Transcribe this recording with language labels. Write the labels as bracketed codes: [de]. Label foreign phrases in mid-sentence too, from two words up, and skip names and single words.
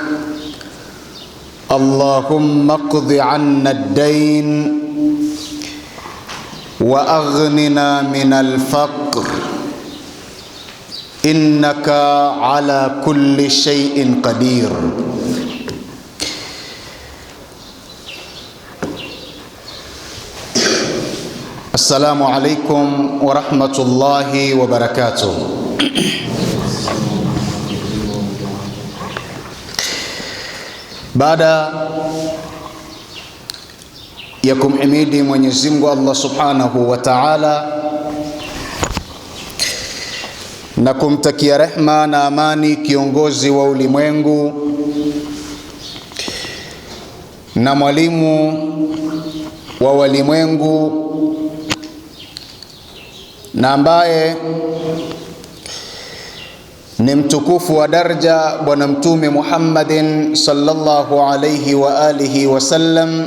[ar] اللهم اقض عنا الدين وأغننا من الفقر إنك على كل شيء قدير. السلام عليكم ورحمة الله وبركاته. [sw] Baada ya kumhimidi Mwenyezi Mungu Allah [ar] سبحانه وتعالى [sw] na kumtakia rehma na amani kiongozi wa ulimwengu na mwalimu wa walimwengu na ambaye ni mtukufu wa daraja Bwana Mtume Muhammadin [ar] صلى الله عليه وعلى آله وسلم,